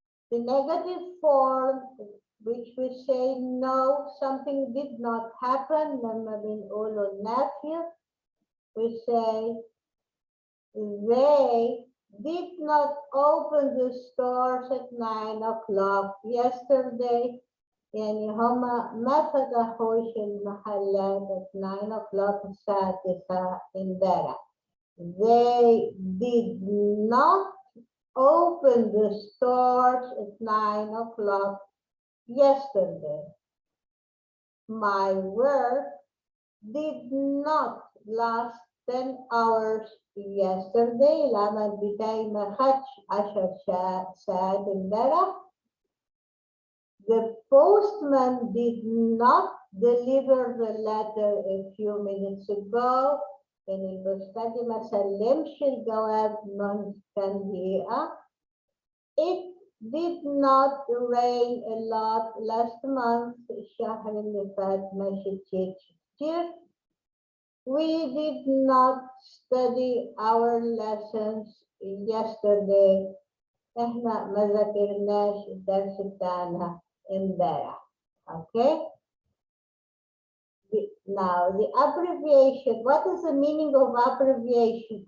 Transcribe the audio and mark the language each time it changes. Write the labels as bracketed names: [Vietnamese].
[English] The negative form, which we say no, something did not happen, [Arabic] لما بنقوله [English] nephew, we say they did not open the stores at 9 o'clock yesterday. [Arabic] يعني هما ما فتحوش المحلات [English] at 9 o'clock [Arabic] الساعة 9 امبارح. [English] They did not open the stores at 9 o'clock yesterday. My work did not last 10 hours yesterday. [Arabic] العمل بتاعي ما خدش 10 ساعات امبارح. [English] The postman did not deliver the letter a few minutes ago. [Arabic] يعني البوسطجي ما سلمش الجواب من كام دقيقة. [English] It did not rain a lot last month. [Arabic] الشهر اللي فات ما شتيتش كتير. [English] We did not study our lessons yesterday. [Arabic] احنا ما ذاكرناش الدرس بتاعنا امبارح. [English] Okay. Now the abbreviation. What is the meaning of abbreviation?